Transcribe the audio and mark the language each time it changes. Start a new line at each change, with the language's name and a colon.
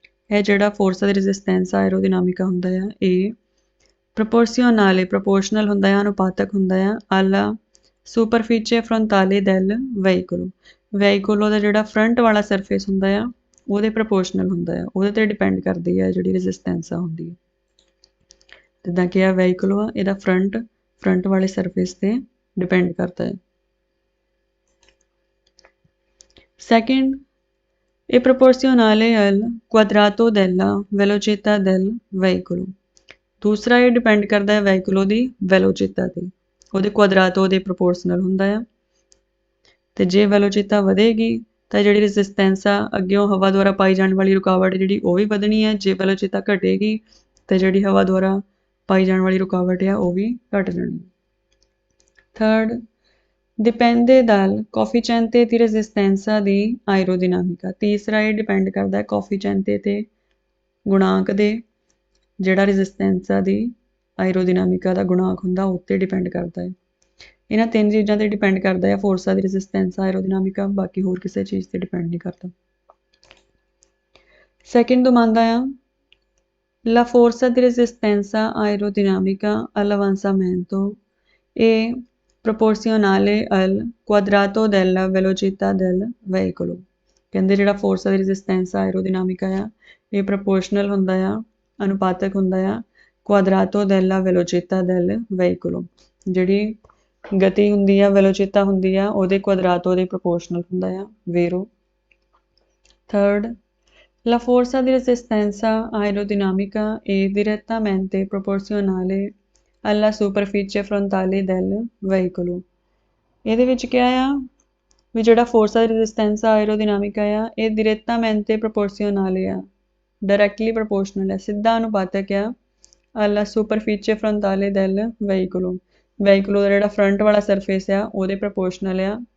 Punjabi: ਇਹ ਜਿਹੜਾ ਫੋਰਸ ਦੀ ਰੈਸਿਸਟੈਂਸਾ ਐਰੋਡਿਨਾਮਿਕਾ ਹੁੰਦਾ ਆ ਇਹ ਪ੍ਰੋਪੋਰਸ਼ਨਲ ਪ੍ਰੋਪੋਰਸ਼ਨਲ ਹੁੰਦਾ ਆ, ਅਨੁਪਾਤਕ ਹੁੰਦਾ ਆ
Italian: alla superficie frontale del veicolo।
Punjabi: Vehicle ਦਾ ਜਿਹੜਾ ਫਰੰਟ ਵਾਲਾ ਸਰਫੇਸ ਹੁੰਦਾ ਆ ਉਹਦੇ ਪ੍ਰੋਪੋਰਸ਼ਨਲ ਹੁੰਦਾ ਹੈ, ਉਹਦੇ ਤੇ ਡਿਪੈਂਡ ਕਰਦੀ ਹੈ ਜਿਹੜੀ ਰੈਸਿਸਟੈਂਸ ਹੁੰਦੀ ਹੈ। ਜਿੱਦਾਂ ਕਿ ਇਹ ਵਹੀਕਲ ਆ ਇਹਦਾ ਫਰੰਟ ਵਾਲੇ ਸਰਫੇਸ ਤੇ ਡਿਪੈਂਡ ਕਰਦਾ ਹੈ। ਸੈਕਿੰਡ ਇਹ
Italian: ਪ੍ਰੋਪੋਰਸ਼ਨale al quadrato della velocità del veicolo।
Punjabi: ਦੂਸਰਾ ਇਹ ਡਿਪੈਂਡ ਕਰਦਾ ਹੈ ਵਹੀਕਲ ਦੀ ਵੈਲੋਚਿਤਾ ਤੇ, ਉਹਦੇ ਕੁਆਦਰਾਤੋ ਦੇ ਪ੍ਰੋਪੋਰਸ਼ਨਲ ਹੁੰਦਾ ਆ। ਤੇ ਜੇ ਵੈਲੋਚਿਤਾ ਵਧੇਗੀ ਤਾਂ ਜਿਹੜੀ ਰੈਸਿਸਟੈਂਸ ਆ ਅੱਗਿਓਂ ਹਵਾ ਦੁਆਰਾ ਪਾਈ ਜਾਣ ਵਾਲੀ ਰੁਕਾਵਟ ਜਿਹੜੀ ਉਹ ਵੀ ਵਧਣੀ ਹੈ। ਜੇ ਵੈਲੋਚਿਤਾ ਘਟੇਗੀ ਤਾਂ ਜਿਹੜੀ ਹਵਾ ਦੁਆਰਾ ਪਾਈ ਜਾਣ ਵਾਲੀ ਰੁਕਾਵਟ ਆ ਉਹ ਵੀ ਘਟ ਜਾਣੀ। Third
Italian: dipende dal coefficiente di resistenza di aerodinamica।
Punjabi: ਤੀਸਰਾ ਇਹ ਡਿਪੈਂਡ ਕਰਦਾ ਹੈ ਕੋਫੀਸ਼ੀਐਂਟ ਤੇ ਗੁਣਾਂਕ ਦੇ, ਜਿਹੜਾ ਰੈਸਿਸਟੈਂਸ ਦੀ ਐਰੋਡਿਨਾਮਿਕਾ ਦਾ ਗੁਣਾਂਕ ਹੁੰਦਾ ਉੱਤੇ ਡਿਪੈਂਡ ਕਰਦਾ ਹੈ। ਇਹਨਾਂ ਤਿੰਨ ਚੀਜ਼ਾਂ ਤੇ ਡਿਪੈਂਡ ਕਰਦਾ ਹੈ ਫੋਰਸਾਂ ਦੀ ਰੈਸਿਸਟੈਂਸ ਐਰੋਡਿਨਾਮਿਕਾ, ਬਾਕੀ ਹੋਰ ਕਿਸੇ ਚੀਜ਼ ਤੇ ਡਿਪੈਂਡ ਨਹੀਂ ਕਰਦਾ। ਸੈਕਿੰਡ
Italian: domanda ਆ la forza di resistenza aerodinamica all'avanzamento è proporzionale al quadrato della velocità del veicolo।
Punjabi: ਕਹਿੰਦੇ ਜਿਹੜਾ ਫੋਰਸ ਦੀ ਰੈਸਿਸਟੈਂਸ ਐਰੋਡਿਨਾਮਿਕਾ ਆ ਇਹ ਪ੍ਰੋਪੋਰਸ਼ਨਲ ਹੁੰਦਾ ਆ, ਅਨੁਪਾਤਕ ਹੁੰਦਾ ਆ
Italian: quadrato della velocità del veicolo।
Punjabi: ਜਿਹੜੀ ਗਤੀ ਹੁੰਦੀ ਆ ਵੈਲੋਚਿਤਾ ਹੁੰਦੀ ਆ ਉਹਦੇ ਕੁਆਦਰਾਤੋ ਦੇ ਪ੍ਰੋਪੋਰਸ਼ਨਲ ਹੁੰਦਾ ਆ। ਵੇਰੋ third
Italian: la forza di resistenza aerodinamica è direttamente proporzionale alla superficie frontale del veicolo।
Punjabi: ਇਹਦੇ ਵਿੱਚ ਕਿਹਾ ਆ ਵੀ ਜਿਹੜਾ ਫੋਰਸ ਦੀ ਰੈਸਿਸਟੈਂਸ ਐਰੋਡਿਨਾਮਿਕਾ ਆ ਇਹ
Italian: direttamente proporzionale
Punjabi: ਆ, ਡਾਇਰੈਕਟਲੀ ਪ੍ਰੋਪੋਰਸ਼ਨਲ ਹੈ, ਸਿੱਧਾ ਅਨੁਪਾਤਕ ਆ
Italian: alla superficie frontale del veicolo।
Punjabi: Vehicle ਦਾ ਜਿਹੜਾ ਫਰੰਟ ਵਾਲਾ ਸਰਫੇਸ ਆ ਉਹਦੇ ਪ੍ਰੋਪੋਰਸ਼ਨਲ ਆ।